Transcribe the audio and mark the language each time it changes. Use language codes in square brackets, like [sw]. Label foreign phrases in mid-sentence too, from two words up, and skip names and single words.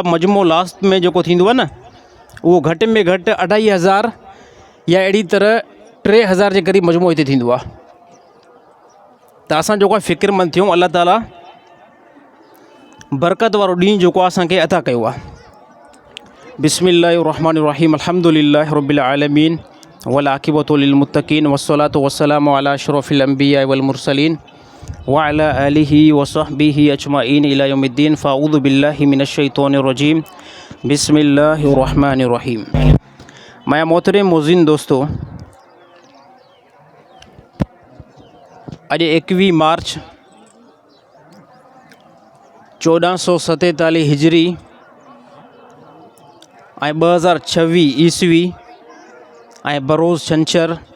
[sd] मजमो लास्ट में जेको थींदो आहे न उहो घटि में घटि 2500 या अहिड़ी तरह 3000 जे क़रीब मजमो हिते थींदो आहे। त असां जेको आहे फ़िक्रमंद थियूं, अल्लाह ताला बरकत वारो ॾींहुं जेको आहे असांखे अता कयो आहे। [ar] بسم الله الرحمن الرحيم الحمد لله رب العالمين والعاقبة للمتقين والصلاة والسلام على أشرف الأنبياء والمرسلين وعلى آله وصحبه أجمعين إلى يوم الدين. فأعوذ بالله من الشيطان الرجيم. بسم الله الرحمن الرحيم. [sd] मैं मोहतरम मुज़िन दोस्तों, अॼु 21 मार्च 1447 हिजरी ऐं 2026 ईस्वी ऐं बरोज़ छंछरु।